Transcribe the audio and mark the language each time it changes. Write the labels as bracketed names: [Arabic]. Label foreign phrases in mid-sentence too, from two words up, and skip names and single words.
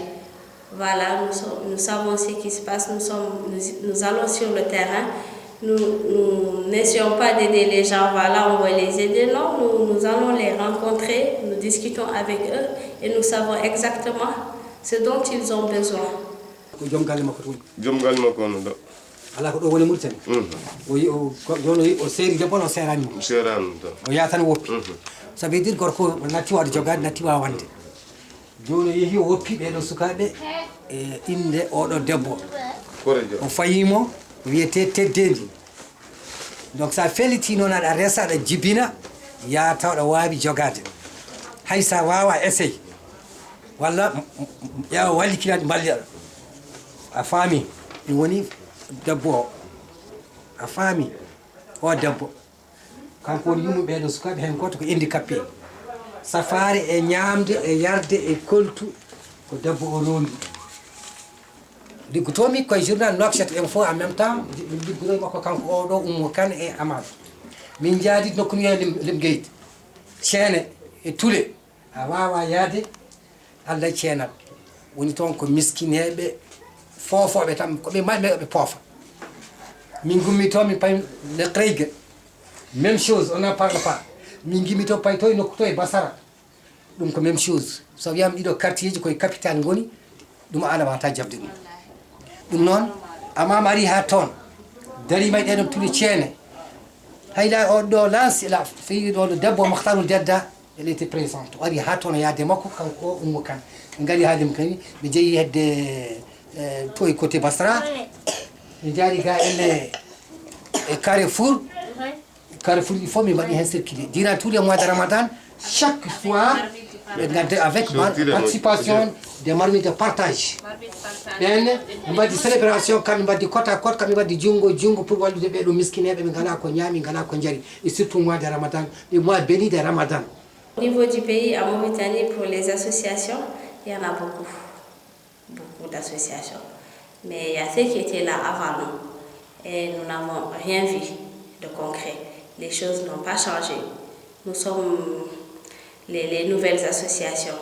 [French] Voilà, nous savons ce qui se passe, nous allons sur le terrain, nous n'essayons pas d'aider les gens, voilà, on va les aider, non, nous allons les rencontrer, nous discutons avec eux et nous savons exactement ce dont ils ont besoin. [Fula] ala ko ɗo woni Mauritanie joni o seeri debbo o serani o yatan woppi [French] ça veut dire [Fula] gorko natti wawde jogade natti wawande joni o yeehi o woppi ɓeɗo sukaɓe e inde oɗo debbo o fayimo wiyete Teddendi donc sa feliti noon aɗa resa aɗa jibina ya tawɗa wawi jogade hay sa wawa essaye walla ƴeewa wallikinaɗe mballiɗa a faami ɗum woni debbo o a faami o debbo kanko woni yummuɓe ɗo sukaɓe hen goto ko handicapé safare e ñamde e yarde e koltu ko debbo o rondi liggotomi koye journal Nouakchott en fof [French] en même temps [Fula] liggotomi makko kanko oɗo Oumou Kane e Amad min jaadi nokku wiye Limgueyde ceene e Toulé a wawa yaade Allah ceenat woni toon ko miskineɓe fofoɓe tan koɓe maɓe ɓe poofa min gummi to min pay le Kreygue [French] même chose on n'en parle pas [Fula] min gimmi to pay to nokku to e Basara ɗum ko [French] même chose [Fula] so wiyama ɗiɗo quartier ji koye capitale goni ɗum an a wata jabde ɗum noon Amama ari ha toon darima e ɗeɗon tuli ceene hayla o ɗo lance la fi ɗo debbo Makhtarou Dedda [French] elle était présente [Fula] o ari ha toon o yaade makko kanko o Oumou Kane ɓe gari haademi kadi ɓe jeeyi hedde to e côté Basra ɓe jaari ga elle e Carrefour ɗi fof mi mbaɗi hen [French] circulé durant tous les mois de Ramadan chaque soir [Fula] ɓe gadde [French] avec participation des marmites de partage [Fula] ɓenne ɓe mbaɗi célébration kamɓe mbaddi [French] côte à côte [Fula] kamɓe mbaddi junngo pour wallude ɓeɗo miskineɓe ɓe ngala ko ñaami ngala ko jari [French] et surtout mois de Ramadan les mois bénis de Ramadan. Au niveau du pays, en Mauritanie, pour les associations, il y en a beaucoup d'associations. Mais il y a ceux qui étaient là avant nous et nous n'avons rien vu de concret. Les choses n'ont pas changé. Nous sommes les nouvelles associations.